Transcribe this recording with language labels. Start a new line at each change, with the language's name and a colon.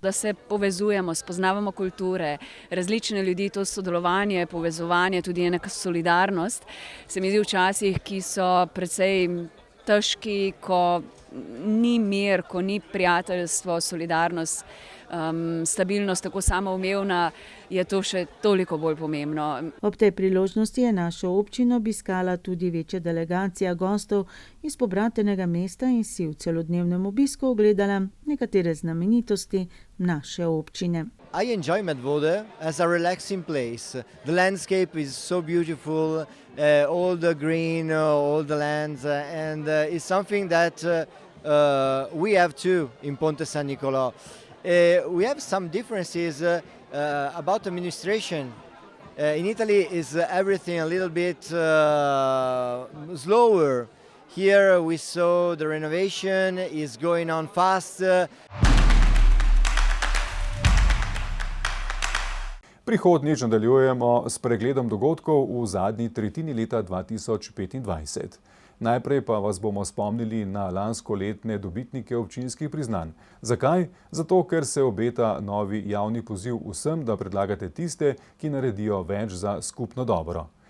Slovenian: Da se povezujemo, spoznavamo kulture, različne ljudi, to sodelovanje, povezovanje, tudi neka solidarnost, se mi zdi včasih, ki so precej težki, ko ni mir, ko ni prijateljstvo, solidarnost, stabilnost tako samoumevna, je to še toliko bolj pomembno. Ob tej priložnosti je našo občino obiskala tudi večja delegacija gostov iz pobratenega mesta in si v celodnevnem obisku ogledala nekatere znamenitosti naše občine.
English: I enjoy Medvode as a relaxing place. The landscape is so beautiful, all the green, all the lands, and it's something that we have too in Ponte San Nicolò. We have some differences about administration. In Italy is everything a little bit slower. Here we saw the renovation is going on fast.
Slovenian: Prihodnjič nadaljujemo s pregledom dogodkov v zadnji tretjini leta 2025. Najprej pa vas bomo spomnili na lanskoletne dobitnike občinskih priznanj. Zakaj? Zato, ker se obeta novi javni poziv vsem, da predlagate tiste, ki naredijo več za skupno dobro.